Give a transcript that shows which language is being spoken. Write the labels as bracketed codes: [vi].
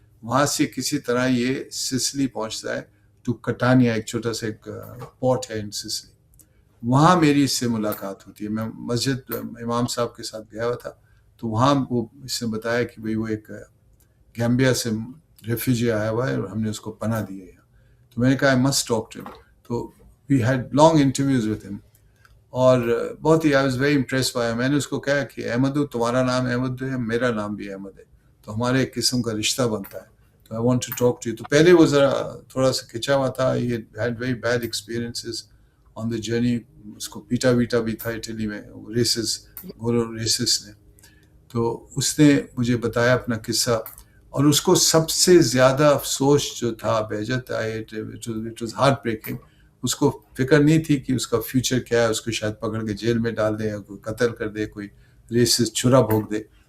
[ur] وہاں سے کسی طرح یہ سسلی پہنچتا ہے ٹو کٹانیا، ایک چھوٹا سا ایک پورٹ ہے ان سسلی. وہاں میری اس سے ملاقات ہوتی ہے. میں مسجد امام صاحب کے ساتھ گیا ہوا تھا، تو وہاں وہ اس نے بتایا کہ بھئی وہ ایک گیمبیا سے ریفیوجی آیا ہوا ہے اور ہم نے اس کو پناہ دی ہے. تو میں نے کہا [en] I must talk to him. [ur] تو [en] we had long interviews with him. [ur] اور بہت ہی [en] I was very impressed by him. [ur] میں نے اس کو کہا کہ احمدو، تمہارا نام احمد ہے، میرا نام بھی احمد ہے، تو ہمارے ایک قسم کا رشتہ بنتا ہے. تو [en] I want to talk to you. [ur] تو پہلے وہ ذرا تھوڑا سا کھچا ہوا تھا. [en] He had very bad experiences on the journey. [ur] اس کو پیٹا ویٹا بھی تھا اٹلی میں گورو ریسس نے. تو اس نے مجھے بتایا اپنا قصہ، اور اس کو سب سے زیادہ افسوس جو تھا بہجت، [en] It was heartbreaking. [ur] اس کو فکر نہیں تھی کہ اس کا فیوچر کیا ہے. اس کو شاید پکڑ کے جیل میں ڈال دے، یا کوئی قتل کر دے، کوئی ریسس چھرا بھونک دے.